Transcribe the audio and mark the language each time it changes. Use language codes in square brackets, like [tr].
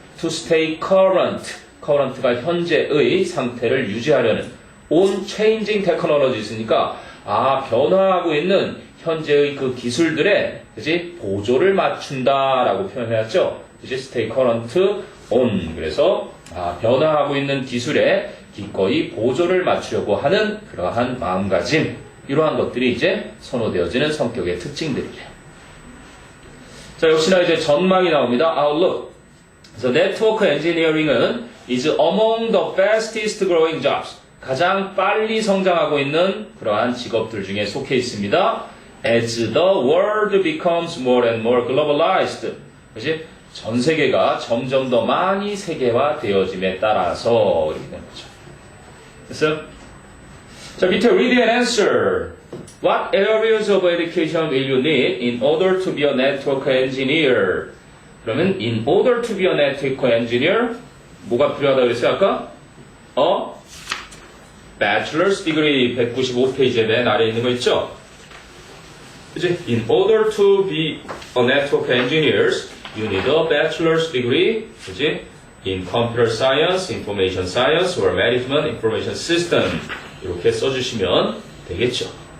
[en] to stay current [ko] 가 현재의 상태를 유지하려는 [en] on changing technologies [ko] 니까 변화하고 있는 현재의 그 기술들에 그지 보조를 맞춘다라고 표현해왔죠. 그지 [en] stay current on. [ko] 그래서 변화하고 있는 기술에 기꺼이 보조를 맞추려고 하는 그러한 마음가짐. 이러한 것들이 이제 선호되어지는 성격의 특징들이래요. 자, 역시나 이제 전망이 나옵니다. [en] Outlook. [ko] 그래서 네트워크 엔지니어링은 [en] is among the fastest growing jobs. [ko] 가장 빨리 성장하고 있는 그러한 직업들 중에 속해 있습니다. [en] As the world becomes more and more globalized. [ko] 그렇지? 전 세계가 점점 더 많이 세계화 되어짐에 따라서 이렇게 되는 거죠. 됐어요? 자, 밑에 [en] read and answer. What areas of education will you need in order to be a network engineer? [ko] 그러면 [en] in order to be a network engineer [ko] 뭐가 필요하다고 그랬어요 아까? bachelor's degree 195페이지에 맨 아래에 있는 거 있죠? 그치? [en] In order to be a network engineer you need a bachelor's degree [ko] 그치? [en] in computer science, information science or management information system [ko] 이렇게 써주시면 되겠죠.